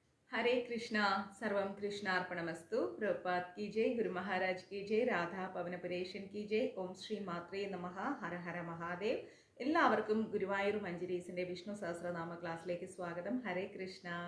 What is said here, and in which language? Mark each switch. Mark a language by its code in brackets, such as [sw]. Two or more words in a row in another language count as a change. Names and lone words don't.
[sa] हरे कृष्णा सर्वम कृष्णार्पणमस्तु। [hi] प्रभुपाद की जय, गुरु महाराज की जय, राधा പവനപുരേശൻ की जय। [sa] ഓം ശ്രീ മാത്രേ നമഃ. ഹര ഹര മഹാദേവ്. [ml] എല്ലാവർക്കും ഗുരുവായൂർ മഞ്ജരീസിന്റെ വിഷ്ണു സഹസ്രനാമ ക്ലാസ്സിലേക്ക് സ്വാഗതം. ഹരേ കൃഷ്ണ.